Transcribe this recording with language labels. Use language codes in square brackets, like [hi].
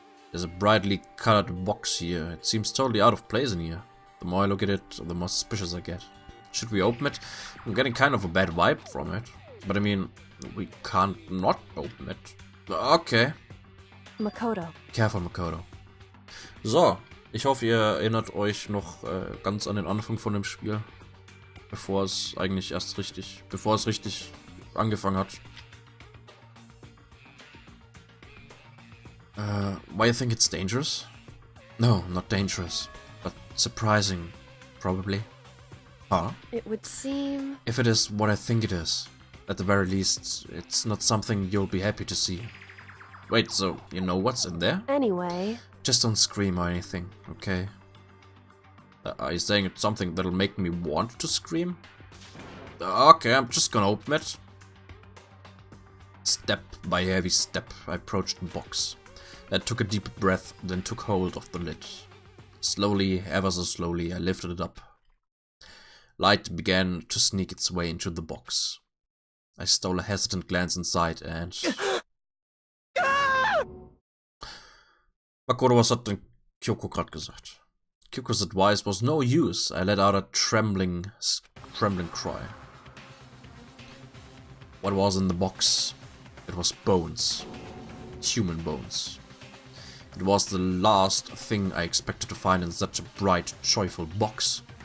[en] There's a brightly colored box here. It seems totally out of place in here. The more I look at it, the more suspicious I get. Should we open it? I'm getting kind of a bad vibe from it. But I mean, we can't not open it. Okay. Makoto. Careful, Makoto. [de] So, ich hoffe, ihr erinnert euch noch ganz an den Anfang von dem Spiel. Bevor es richtig angefangen hat. [en] Why you think it's dangerous? No, not dangerous. But surprising, probably. Huh? It would seem... If it is what I think it is, at the very least, it's not something you'll be happy to see. Wait, so you know what's in there? Anyway... Just don't scream or anything, okay? Are you saying it's something that'll make me want to scream? Okay, I'm just gonna open it. Step by heavy step, I approached the box. I took a deep breath, then took hold of the lid. Slowly, ever so slowly, I lifted it up. Light began to sneak its way into the box. I stole a hesitant glance inside and... [de] Makoto, was hat denn Kyoko gerade gesagt? [en] Kyoko's advice was no use. I let out a trembling cry. What was in the box? It was bones. Human bones. It was the last thing I expected to find in such a bright, joyful box.